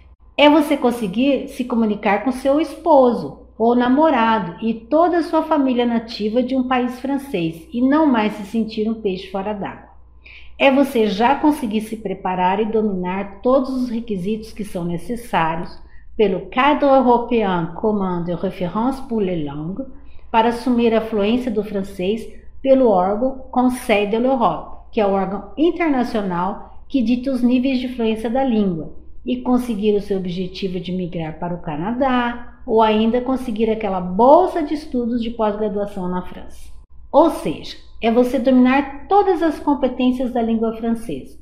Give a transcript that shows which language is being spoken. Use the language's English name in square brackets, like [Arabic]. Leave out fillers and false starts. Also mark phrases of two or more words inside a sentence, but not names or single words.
[Portuguese] É você conseguir se comunicar com seu esposo ou namorado e toda a sua família nativa de um país francês e não mais se sentir um peixe fora d'água. É você já conseguir se preparar e dominar todos os requisitos que são necessários pelo Cadre Européen Commun de Référence pour les Langues para assumir a fluência do francês pelo órgão Conseil de l'Europe, que é o órgão internacional que dita os níveis de fluência da língua, e conseguir o seu objetivo de migrar para o Canadá ou ainda conseguir aquela bolsa de estudos de pós-graduação na França. Ou seja, é você dominar todas as competências da língua francesa.